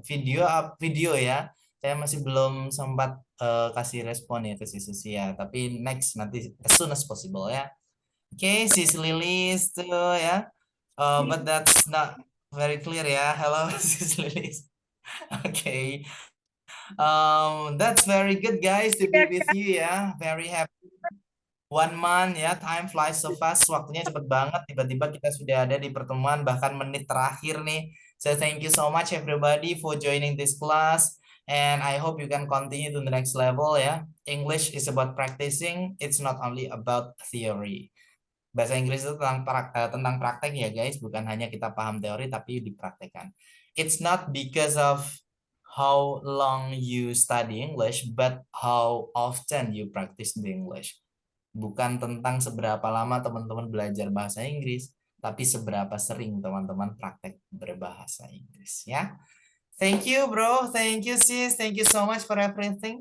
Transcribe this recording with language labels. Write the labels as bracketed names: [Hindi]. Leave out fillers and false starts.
[Indonesian] Video ya. Saya masih belum sempat kasih respon ya ke si Susi ya, tapi next nanti [English] as soon as possible [Indonesian] ya. Oke, sis Lilis tuh ya. [English] But that's not very clear ya. Hello sis Lilis. Oke. That's very good guys to be with you ya. Very happy. 1 month ya, time flies so fast. [Indonesian] Waktunya cepet banget. Tiba-tiba kita sudah ada di pertemuan bahkan menit terakhir nih. [English] So thank you so much everybody for joining this class. And I hope you can continue to the next level ya. English is about practicing. It's not only about theory. [Indonesian] Bahasa Inggris itu tentang praktek ya guys. Bukan hanya kita paham teori tapi dipraktekkan. [English] It's not because of how long you study English, but how often you practice the English. [Indonesian] Bukan tentang seberapa lama teman-teman belajar bahasa Inggris, tapi seberapa sering teman-teman praktek berbahasa Inggris ya. [English] Thank you bro, thank you sis, thank you so much for everything.